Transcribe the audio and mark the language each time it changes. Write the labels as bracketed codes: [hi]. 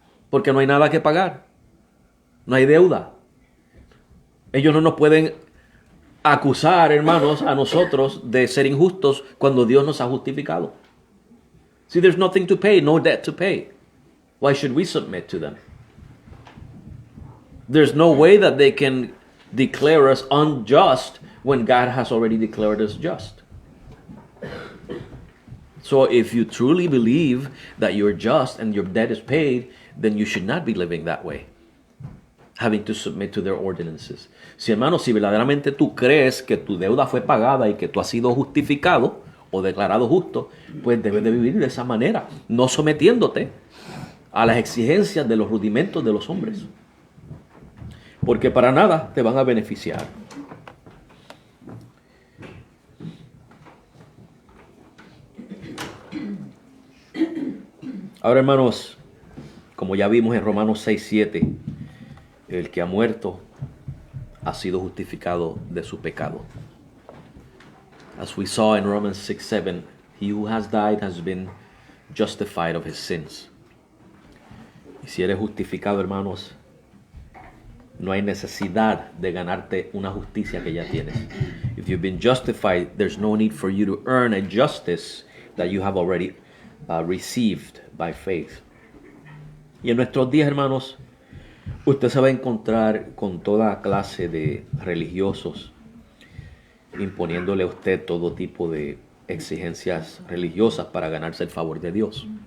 [es] Porque no hay nada que pagar. No hay deuda. Ellos no nos pueden acusar, hermanos, a nosotros de ser injustos cuando Dios nos ha justificado. [en] See, there's nothing to pay, no debt to pay. Why should we submit to them? There's no way that they can declare us unjust when God has already declared us just. So if you truly believe that you're just and your debt is paid, then you should not be living that way, having to submit to their ordinances. [es] Si hermano, si verdaderamente tú crees que tu deuda fue pagada y que tú has sido justificado o declarado justo, pues debes de vivir de esa manera, no sometiéndote a las exigencias de los rudimentos de los hombres, porque para nada te van a beneficiar. Ahora, hermanos, como ya vimos en Romanos 6:7, el que ha muerto ha sido justificado de su pecado. [en] As we saw in Romans 6:7, he who has died has been justified of his sins. [es] Y si eres justificado, hermanos, no hay necesidad de ganarte una justicia que ya tienes. [en] If you've been justified, there's no need for you to earn a justice that you have already received by faith. [es] Y en nuestros días, hermanos, usted se va a encontrar con toda clase de religiosos imponiéndole a usted todo tipo de exigencias religiosas para ganarse el favor de Dios.